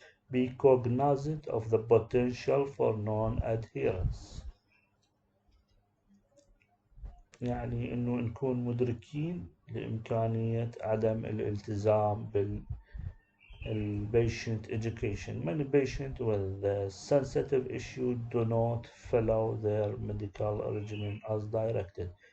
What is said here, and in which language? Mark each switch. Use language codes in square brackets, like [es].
[en] Be cognizant of the potential for non-adherence. [ar] يعني إنه نكون مدركين لإمكانية عدم الالتزام [en] patient education. Many patients with the sensitive issue do not follow their medical regimen as directed.